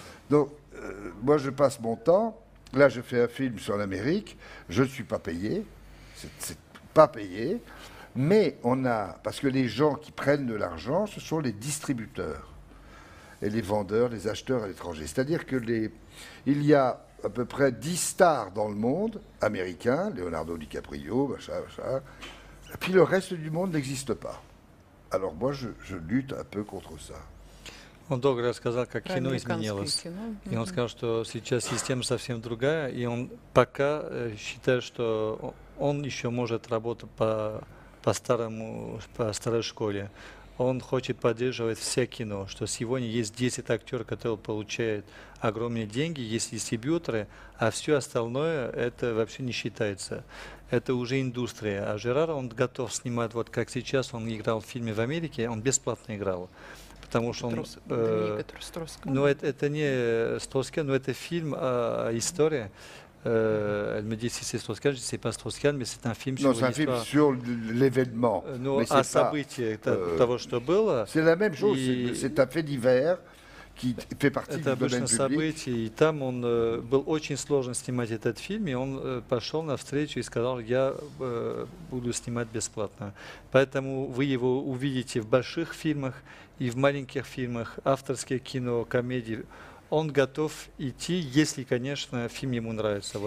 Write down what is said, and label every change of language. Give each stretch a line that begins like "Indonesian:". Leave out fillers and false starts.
French: Donc, moi je passe mon temps, là je fais un film sur l'Amérique, je ne suis pas payé, c'est pas payé, mais on a, parce que les gens qui prennent de l'argent, ce sont les distributeurs et les vendeurs, les acheteurs à l'étranger. C'est-à-dire que il y a à peu près 10 stars dans le monde, américains, Leonardo DiCaprio, machin, et puis le reste du monde n'existe pas. Alors moi, je lutte un peu contre ça.
Russian: Он долго рассказал, как кино изменилось. И он сказал, что сейчас система совсем другая, и он пока считает, что он еще может работать по старой школе. Он хочет поддерживать все кино, что сегодня есть 10 актеров, которые получают огромные деньги, есть дистрибьюторы, а все остальное это вообще не считается. Это уже индустрия. А Жерар, он готов снимать, вот как сейчас он играл в фильме в Америке, он бесплатно играл. Потому что он... ну, это не Строскан, но это фильм, история.
French: Elle me dit si c'est Strauss-Kahn, je ne sais pas Strauss-Kahn, mais c'est un film sur l'histoire. Non, c'est un film sur l'événement.
Russian: О событии того, что было.
French: C'est la même chose, c'est un fait divers qui fait partie du domaine public.
Russian: Событие, и там он был очень сложно снимать этот фильм, и он пошел навстречу и сказал, я буду снимать бесплатно. Поэтому вы его увидите в больших фильмах и в маленьких фильмах, авторское кино, комедии. Он готов идти, если, конечно, фильм ему нравится.